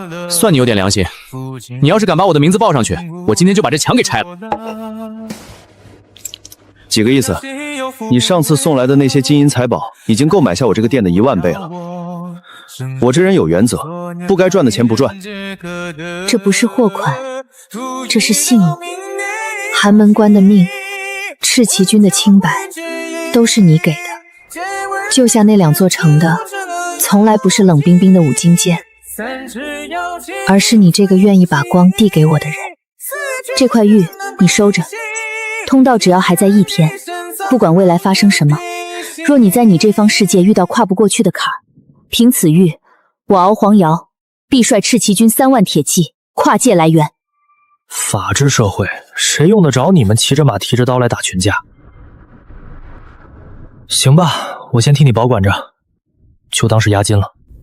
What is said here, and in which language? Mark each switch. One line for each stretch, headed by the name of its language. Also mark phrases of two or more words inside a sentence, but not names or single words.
Chinese: 算你有點良心，你要是敢把我的名字報上去，我今天就把這牆給拆了。幾個意思？你上次送來的那些金銀財寶，已經夠買下我這個店的1萬倍了。我這人有原則，不該賺的錢不賺。這不是貨款，這是信物。寒門關的命，赤旗軍的清白，都是你給的。救下那2座城的，從來不是冷冰冰的五金劍，而是你這個願意把光遞給我的人。這塊玉你收着，通道只要還在1天，不管未來發生什麼，若你在你這方世界遇到跨不過去的坎兒，憑此玉，我敖黃瑤必率赤旗軍3萬鐵騎跨界來援。法治社會，誰用得着你們騎着馬提着刀來打群架？行吧，我先替你保管着，就當是押金了。